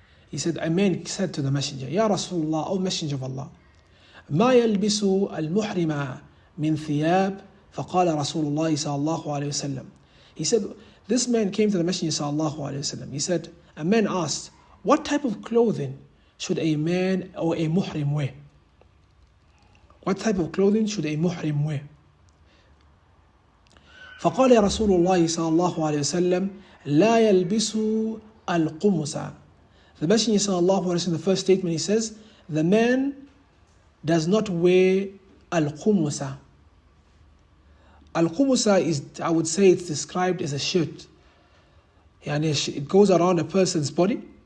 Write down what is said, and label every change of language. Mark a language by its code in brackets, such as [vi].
[en] He said, a man said to the messenger, Ya Rasulullah, O Messenger of Allah, [ar] ما يلبس المحرم من ثياب فقال رسول الله صلى الله عليه وسلم. [en] He said, this man came to the Messenger sallallahu alaihi wasallam. He said, a man asked, what type of clothing should a man or a muhrim wear? What type of clothing should a muhrim wear? [ar] فقال رسول الله صلى الله عليه وسلم لا يلبس القمص. [en] The Messenger صلى الله عليه وسلم, the first statement he says, the man does not wear al-qumusa. Al-qumusa is, I would say, it's described as a shirt. It goes around a person's body.